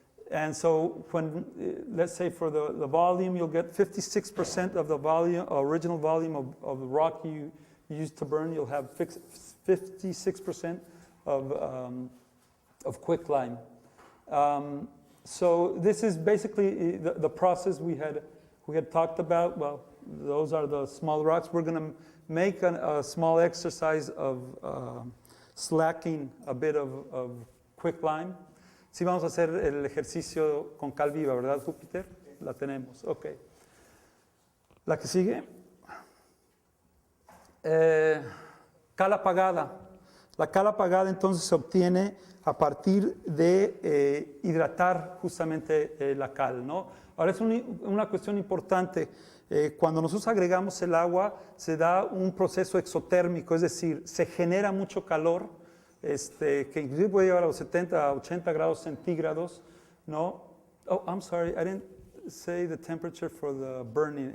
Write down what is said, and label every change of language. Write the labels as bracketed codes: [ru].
[en] And so when, let's say for the volume, you'll get 56% of the volume, original volume of the rock you used to burn, you'll have 56% of quicklime. So this is basically the process we had talked about. Well, those are the small rocks. We're going to make a small exercise of slacking a bit of quicklime. [es] Sí, vamos a hacer el ejercicio con cal viva, ¿verdad, Júpiter? La tenemos, ok. La que sigue. Cal apagada. La cal apagada entonces se obtiene a partir de hidratar justamente la cal, ¿no? Ahora es una cuestión importante. Cuando nosotros agregamos el agua, se da un proceso exotérmico, es decir, se genera mucho calor, que inclusive puede llegar a los 70 a 80 grados centígrados, ¿no? [en] Oh, I'm sorry, I didn't say the temperature for the burning.